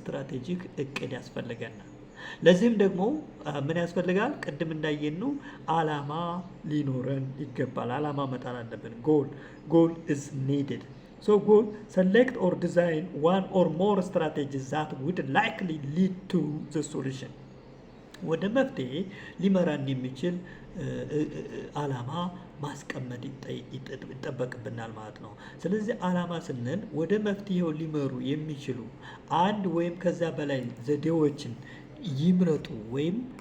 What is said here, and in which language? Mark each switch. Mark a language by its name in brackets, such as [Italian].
[Amharic] ስትራቴጂክ እቅድ ያስፈልገናል። ለዚህም ደግሞ ምን ያስፈልጋል? ቅድም እንዳየነው አላማ ሊኖረን ይገባል። አላማ መጣል አለብን። [English] ጎል is needed. So goal select or design one or more strategies that would likely lead to the solution. [Amharic] ወደ መፍትሄ ሊመራን የሚችል አላማ ማስቀመጥ ይጠበቅብናል ማለት ነው። ስለዚህ አላማ ስንል ወደ መፍትሄው ሊመሩ የሚችሉ አንድ ወይም ከዛ በላይ ዘዴዎችን ይምረጡ ወይም